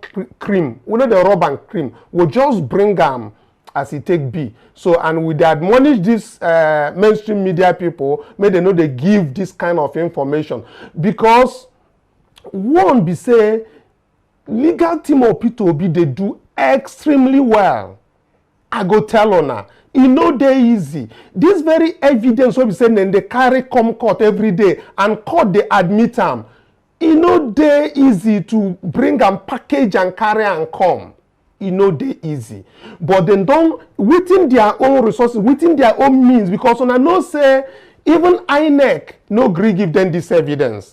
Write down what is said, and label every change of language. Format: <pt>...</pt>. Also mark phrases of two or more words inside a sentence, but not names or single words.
<pcm>We know they rub and cream. We just bring them as it take be. So, and we admonish this mainstream media people, may they know they give this kind of information. Because one be say, legal team of P2B, they do extremely well. I go tell on e no dey easy. This very evidence wey be say dem dey carry come court every day and court dey admit am. E no dey easy to bring am package and carry am come. E no dey easy. But dem don within their own resources, within their own means, because una know say even INEC no gree give dem this evidence.</pcm>